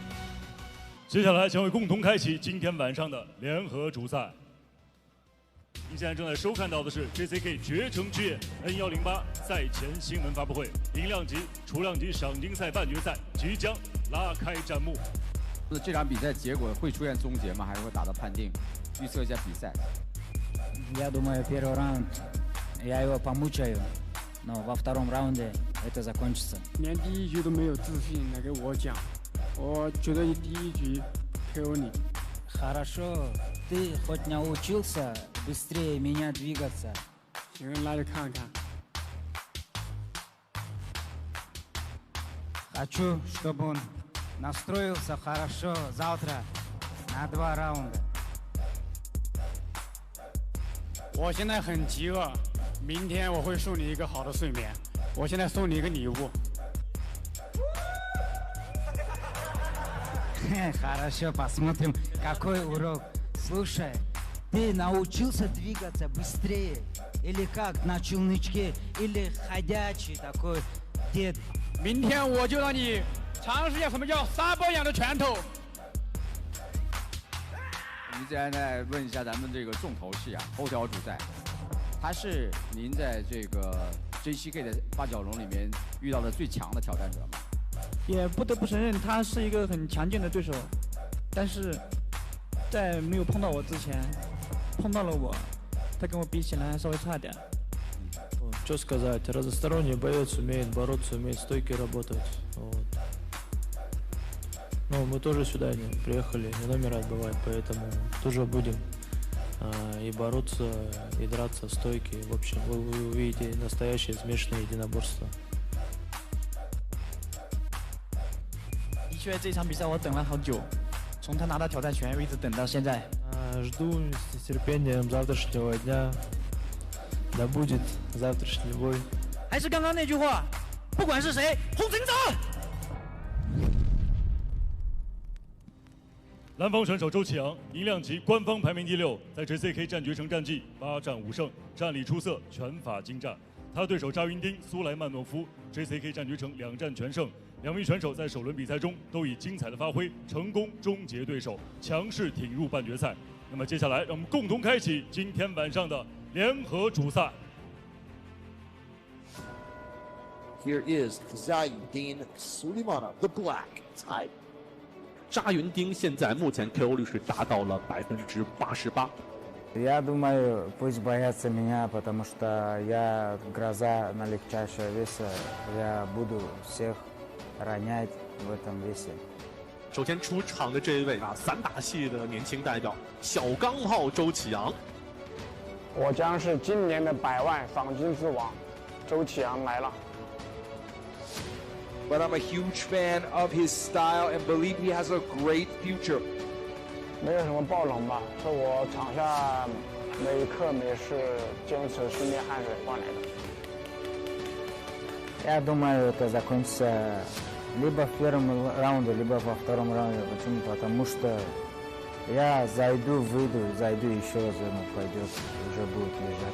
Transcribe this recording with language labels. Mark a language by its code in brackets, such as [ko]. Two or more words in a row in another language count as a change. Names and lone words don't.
[zh] 接下来将会共同开启今天晚上的联合主赛。以下现在正在收看到的是 JCK 绝城之夜 N108赛前新闻发布会，银量级、雏量级赏金赛半决赛即将拉开战幕。这场比赛结果会出现终结吗？还是会打到判定？预测一下比赛。 [ru] Я думаю, первый раунд я его помучаю, но во втором раунде это закончится. [zh] 连第一局都没有自信来给我讲，我觉得第一局 KO 你。 [ru] Хорошо, ты хоть научился быстрее меня двигаться. [zh] 行，来着看看。 [ru] Хочу, чтобы он настроился хорошо завтра на 2 раунда. [zh] 我现在很饥饿，明天我会送你一个好的睡眠。我现在送你一个礼物。 [ru] Хорошо, посмотрим, какой урок. Слушай, ты научился двигаться быстрее? Или как на челночке? Или ходячий такой дед? [zh] 明天我就让你尝试一下什么叫沙包一样的拳头。我们现在问一下咱们这个重头戏啊，头条主赛，他是您在这个 JCK 的八角笼里面遇到的最强的挑战者吗？也不得不承认他是一个很强劲的对手，但是在没有碰到我之前，碰到了我，他跟我比起来稍微差点。 [ru] Что сказать, разносторонний боец умеет бороться, умеет стойки работать. Вот. Но мы тоже сюда приехали не номер отбывать, поэтому тоже будем и бороться, и драться, стойки. В общем, вы увидите настоящее смешанное единоборство. [zh] 的确，这场比赛我等了好久，从他拿到挑战权一直等到现在。 [ru] Жду с терпением завтрашнего дня. Да будет завтрашний бой. [zh] 还是刚刚那句话，不管是谁，红绳子。蓝方选手周启阳，银量级官方排名第6，在 JCK 战绝城战绩8战5胜，战力出色，拳法精湛。他对手扎云丁、苏莱曼诺夫 ，JCK 战绝城2战全胜。两名选手在首轮比赛中都以精彩的发挥，成功终结对手，强势挺入半决赛。那么接下来，让我们共同开启今天晚上的联合主赛。 [en] Here is Zayundin Suleymanov, the black type. [zh] 扎云丁现在目前 KO 率是达到了88%。 [ru] Я думаю, пусть боятся меня, потому что я гроза на легчайшего веса. Я буду всех ронять в этом весе. [zh] 首先出场的这一位散打系的年轻代表小钢炮周启阳。我将是今年的100万赏金之王，周启阳来了。 [en] But I'm a huge fan of his style and believe he has a great future. [zh] 没有什么爆冷吧，是我场下每刻每时坚持训练汗水换来的。 [ru] Я думаю, это закончится либо в первом раунде, либо во втором раунде. Почему? Потому что я зайду, выйду, зайду еще раз, он пойдет, уже будет лежать.